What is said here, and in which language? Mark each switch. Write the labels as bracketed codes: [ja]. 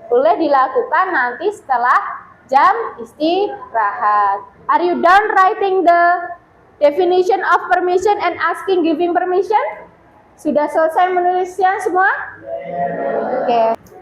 [id] Boleh dilakukan nanti setelah jam istirahat. [en] Are you done writing the definition of permission and asking giving permission? [id] Sudah selesai menulisnya semua? Oke.